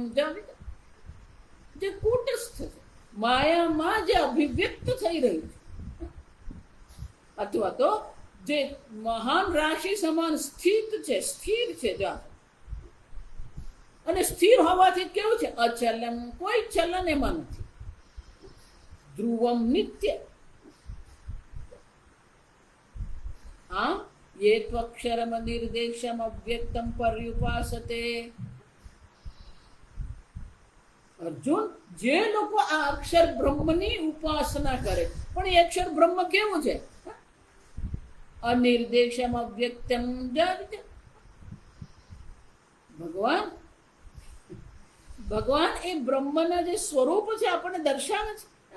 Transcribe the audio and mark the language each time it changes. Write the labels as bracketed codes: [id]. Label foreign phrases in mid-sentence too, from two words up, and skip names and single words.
[gu] જે કૂટસ્થ છે, માયામાં જે અભિવ્યક્ત થઈ રહ્યું છે, અથવા તો જે મહાન રાશિ સમાન સ્થિત છે, સ્થિર છે, અને સ્થિર હોવાથી કેવું છે? અચલમ. કોઈ ચલન એમાં નથી. [sa] ધ્રુવમ નિત્ય. ये त्वक्षरम निर्देशम अव्यक्तम पर्युपासते. [gu] અર્જુન, જે લોકો આ અક્ષર બ્રહ્મની ઉપાસના કરે, પણ એ અક્ષર બ્રહ્મ કેવું છે? [sa] અનિર્દેશમ અવ્યક્તમ. [gu] ભગવાન એ બ્રહ્મના જે સ્વરૂપ છે આપણને દર્શાવે છે.